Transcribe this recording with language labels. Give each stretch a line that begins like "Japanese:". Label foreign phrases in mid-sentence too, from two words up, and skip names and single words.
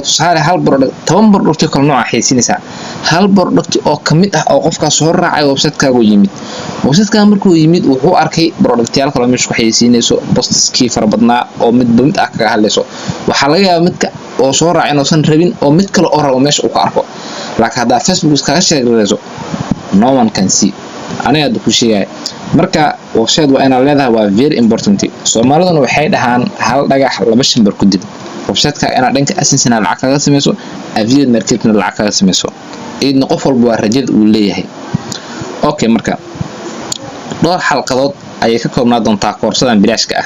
Somali: tusaale hal product 10 product kala nooc xayeysiinaysaa hal product oo kamid ah oo qofka soo raacay website-kaagu yimid website-ka markuu yimid wuxuu arkay product-yaal kala meesha ku xayeysiinayso posts-kii fara badnaa oo mid ah kaga hadlayso waxa laga yaabaa midka oo soo raacay inuu rabin oo mid kale oo rabo meesha uu ka arko laakiin hadaa Facebook iskaga sheegayso
English: no one can see
Somali: aniga ku sheegay marka website waa inaad leedahay waa
English: very important.
Somali: Soomaaliduna waxay dhahaan hal dhagax laba shambar ku dil. website-ka inaad dhanka AdSense lacag kaga sameyso,
English: affiliate marketing
Somali: lacag kaga sameyso. idna qof walba waa rajada uu leeyahay. Okay, marka dhowr xalqadood ayay ka koobnaa doontaa koorsadan bilaashka ah.